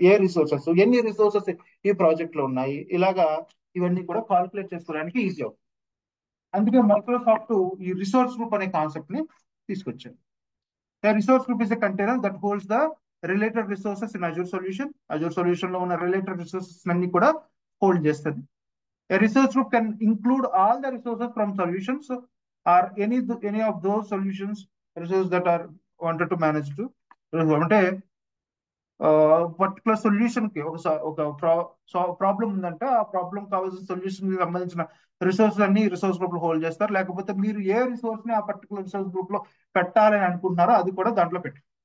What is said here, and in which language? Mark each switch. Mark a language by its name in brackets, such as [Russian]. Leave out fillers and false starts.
[Telugu] ఏ resources, ఎన్ని resources ఈ project లో ఉన్నాయి, ఇలాగా ఇవన్నీ కూడా కాల్కులేట్ చేసుకోవడానికి ఈజీ అవుతుంది. అందుకే మైక్రోసాఫ్ట్ ఈ రిసోర్స్ గ్రూప్ అనే కాన్సెప్ట్ ని తీసుకొచ్చారు. [English] Resource group is a container that holds the related resources in Azure solution. [Telugu] Azure solution లో ఉన్న రిలేటెడ్ రిసోర్సెస్ అన్ని కూడా హోల్డ్ చేస్తుంది. [English] A resource group can include all the resources from solutions or any of those solutions resources that are wanted to manage to. [Telugu] అంటే particular solution కి ఒక problem ఉందంటే ఆ ప్రాబ్లం కావాల్సిన సొల్యూషన్ కి సంబంధించిన రిసోర్స్ అన్ని రిసోర్స్ గ్రూప్ లో హోల్డ్ చేస్తారు. లేకపోతే మీరు ఏ రిసోర్స్ ని ఆ పర్టికులర్ రిసోర్స్ గ్రూప్ లో పెట్టాలని అనుకుంటున్నారో అది కూడా దాంట్లో పెట్టు.